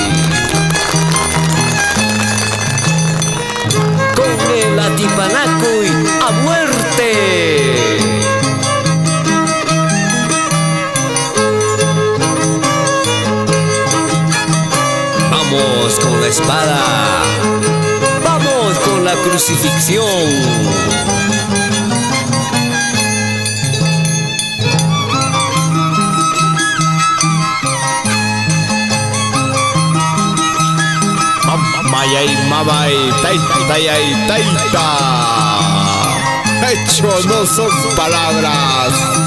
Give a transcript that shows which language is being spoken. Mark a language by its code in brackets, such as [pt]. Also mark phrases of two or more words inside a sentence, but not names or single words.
[es] Con el Atipanacuy a muerte. Vamos con la espada, vamos con la crucifixión. [qu] Mayay, mamay, taitayay, taita. [es] Hechos no son palabras.